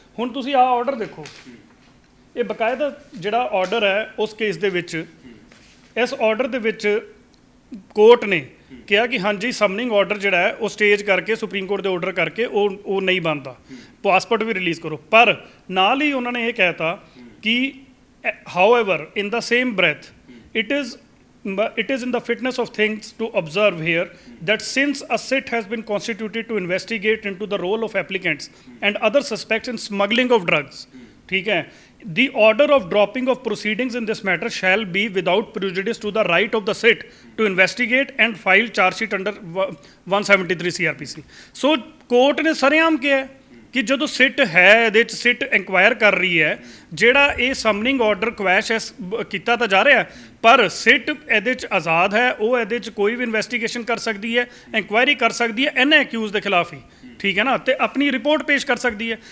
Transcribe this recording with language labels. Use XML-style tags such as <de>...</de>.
<pa>ਹੁਣ ਤੁਸੀਂ ਆਹ ਆਰਡਰ ਦੇਖੋ, ਇਹ ਬਕਾਇਦਾ ਜਿਹੜਾ ਆਰਡਰ ਹੈ ਉਸ ਕੇਸ ਦੇ ਵਿੱਚ, ਇਸ ਆਰਡਰ ਦੇ ਵਿੱਚ ਕੋਰਟ ਨੇ ਕਿਹਾ ਕਿ ਹਾਂਜੀ ਸਮਨਿੰਗ ਆਰਡਰ ਜਿਹੜਾ ਹੈ ਉਹ ਸਟੇਜ ਕਰਕੇ ਸੁਪਰੀਮ ਕੋਰਟ ਦੇ ਆਰਡਰ ਕਰਕੇ ਉਹ ਨਹੀਂ ਬਣਦਾ, ਪਾਸਪੋਰਟ ਵੀ ਰਿਲੀਜ਼ ਕਰੋ। ਪਰ ਨਾਲ ਹੀ ਉਹਨਾਂ ਨੇ ਇਹ ਕਹਿਤਾ ਕਿ</pa> <en>however in the same breath it is but it is in the fitness of things to observe here that since a sit has been constituted to investigate into the role of applicants and other suspects in smuggling of drugs,</en> <hi>ठीक है,</hi> <en>the order of dropping of proceedings in this matter shall be without prejudice to the right of the sit to investigate and file charge sheet under 173 CRPC.</en> <pa>So court ਨੇ ਸਰੇਆਮ ਕਿਹਾ ਕਿ ਜਦੋਂ ਸਿਟ ਹੈ ਇਹਦੇ 'ਚ ਸਿਟ ਇੰਕੁਆਇਰ ਕਰ ਰਹੀ ਹੈ, ਜਿਹੜਾ ਇਹ ਸਮਨਿੰਗ ਆਰਡਰ ਕੁਐਸ਼ ਕੀਤਾ ਤਾਂ ਜਾ ਰਿਹਾ, ਪਰ ਸਿਟ ਇਹਦੇ 'ਚ ਆਜ਼ਾਦ ਹੈ, ਉਹ ਇਹਦੇ 'ਚ ਕੋਈ ਵੀ ਇਨਵੈਸਟੀਗੇਸ਼ਨ ਕਰ ਸਕਦੀ ਹੈ, ਇੰਕੁਆਇਰੀ ਕਰ ਸਕਦੀ ਹੈ ਇਹਨਾਂ ਅਕਿਊਜ਼ ਦੇ ਖਿਲਾਫ ਹੀ, ਠੀਕ ਹੈ ਨਾ, ਤੇ ਆਪਣੀ ਰਿਪੋਰਟ ਪੇਸ਼ ਕਰ ਸਕਦੀ ਹੈ।</pa>